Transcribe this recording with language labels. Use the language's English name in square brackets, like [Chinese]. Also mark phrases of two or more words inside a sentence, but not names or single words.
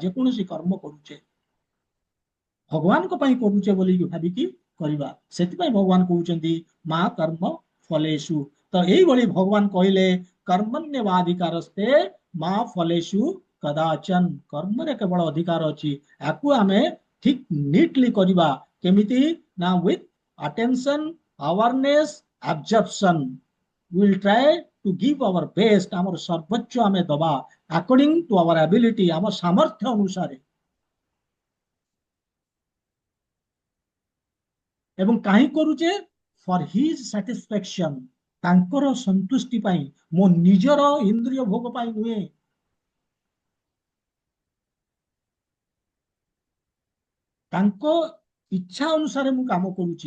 [Odia] ଯେକୌଣସି କର୍ମ କରୁଛେ ଭଗବାନଙ୍କ ପାଇଁ କରୁଛେ ବୋଲି ଭାବିକି କରିବା। ସେଥିପାଇଁ ଭଗବାନ କହୁଛନ୍ତି [Sanskrit] मा कर्म फलेषु। [Odia] ତ ଏଇଭଳି ଭଗବାନ କହିଲେ [Sanskrit] कर्मण्येवाधिकारस्ते मा फलेषु कदाचन, [Odia] କର୍ମରେ କେବଳ ଅଧିକାର ଅଛି। ୟାକୁ ଆମେ ଠିକ ନିଟଲି କରିବା। କେମିତି ନା [English] with attention, awareness, absorption. We will try to give our best. [Odia] ଆମର ସର୍ବୋଚ୍ଚ ଆମେ ଦବା [English] according to our ability, [Odia] ଆମ ସାମର୍ଥ୍ୟ ଅନୁସାରେ। ଏବଂ କାହିଁ କରୁଛେ? [English] for his satisfaction, [Odia] ତାଙ୍କର ସନ୍ତୁଷ୍ଟି ପାଇଁ, ମୋ ନିଜର ଇନ୍ଦ୍ରିୟ ଭୋଗ ପାଇଁ ନୁହେଁ। ତାଙ୍କ ଇଚ୍ଛା ଅନୁସାରେ ମୁଁ କାମ କରୁଛି।